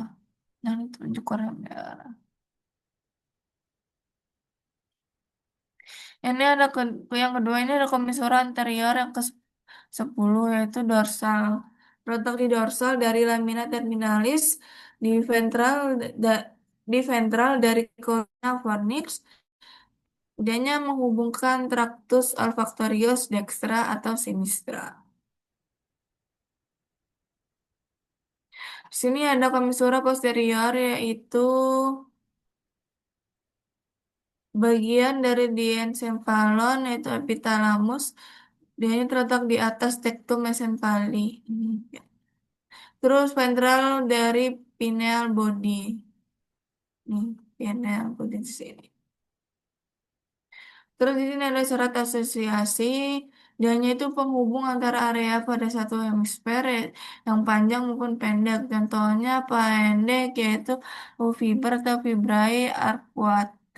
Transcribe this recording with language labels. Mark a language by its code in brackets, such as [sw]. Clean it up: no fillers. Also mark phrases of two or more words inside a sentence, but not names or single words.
[id] Yang ditunjuk warna merah. Ini ada yang kedua ini ada komisura anterior yang ke 10 yaitu dorsal. Terletak di dorsal dari [la] lamina terminalis [id] di ventral da- di ventral dari [la] corona fornix. [id] Dianya menghubungkan [la] tractus olfactorius dextra [id] atau sinistra. Di sini ada komisura posterior yaitu bagian dari diencephalon yaitu epithalamus. Dia ini terletak di atas [la] tektum mesencepali. [id] Terus ventral dari [en] pineal body. [id] Nih, [en] pineal body [id] di sini. Terus di sini ada syarat asosiasi. Dianya itu penghubung antara area pada satu hemisfer yang panjang maupun pendek. Contohnya pendek yaitu fiber atau [la] fibrae arcuate.